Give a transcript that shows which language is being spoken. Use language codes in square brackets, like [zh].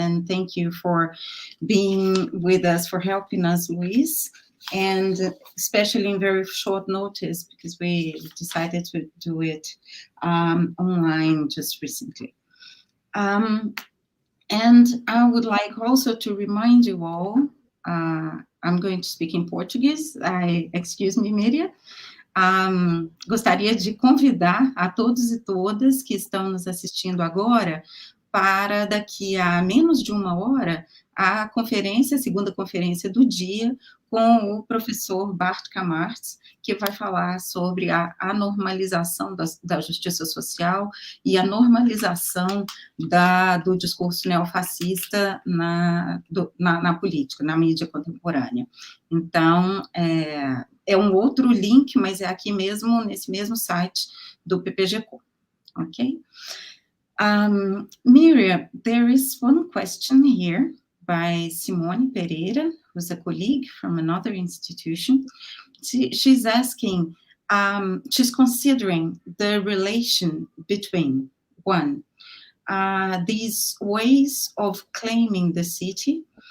[en] And thank you for being with us, for helping us, Luis, and especially in very short notice, because we decided to do it online just recently. And I would like also to remind you all, I'm going to speak in Portuguese, excuse me, Myria. [pt] Gostaria de convidar a todos e todas que estão nos assistindo agora para daqui a menos de uma hora a conferência, a segunda conferência do dia, com o professor Bart Kamartz, que vai falar sobre a normalização da justiça social e a normalização do discurso neofascista na política, na mídia contemporânea. Então, é um outro link, mas é aqui mesmo, nesse mesmo site do PPG-Com, ok? [en] Myria, there is one question here by Simone Pereira, who's a colleague from another institution. She's asking, she's considering the relation between, one, these ways of claiming the city